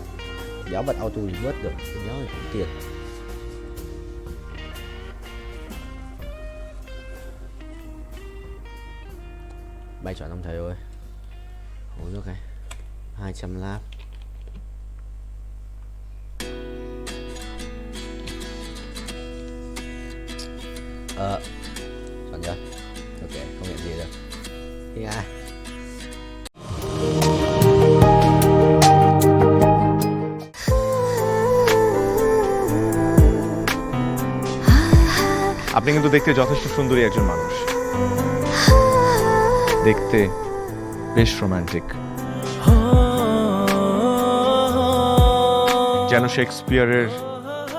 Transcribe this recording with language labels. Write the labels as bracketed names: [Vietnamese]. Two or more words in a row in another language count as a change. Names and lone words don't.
[Vietnamese] Đéo bật auto đi vớt được. Đéo thì cũng tiền. Bay chọn ông thầy ơi. Uống nước này. 200 lap. Chọn chưa? Ok, không nhận gì được. Thì ai? [Bangla] আপনি কিন্তু দেখতে যথেষ্ট সুন্দরী একজন মানুষ। দেখতে বেশ রোমান্টিক, যেন শেক্সপিয়ারের